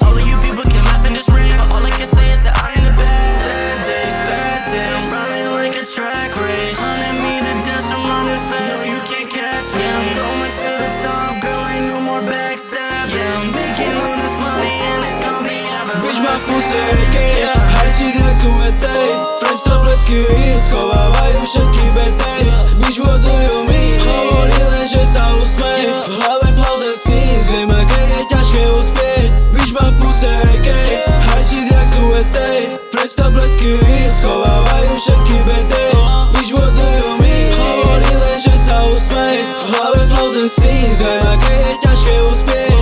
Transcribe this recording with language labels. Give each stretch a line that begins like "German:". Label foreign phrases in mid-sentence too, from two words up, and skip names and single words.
English: All of you people can laugh and just ring, but all I can say is that I ain't the best. Sad days, bad days, I'm running like a track race. 100 meter dash, I'm running fast. No, you can't catch me. Yeah, I'm going to the top, girl, ain't no more backstab. Yeah, I'm making all this money and it's gonna be everlasting. Bitch,
Slovak: mám v puse AK, harčit jak z USA. Fresh tabletky hit, schovávajú všetky
English: bad days. Bitch, what do you mean?
Slovak: Hovorí len, že sa usmej. V hlave
English: flows and scenes,
Slovak: viem aké je ťažké uspieť. Bitch, mám v puse AK, harčit jak z USA. Fresh tabletky hit, schovávajú všetky
English: bad days. Bitch, what do you mean?
Slovak: Hovorí len, že sa usmej. V hlave
English: flows and scenes,
Slovak: viem aké je ťažké uspieť.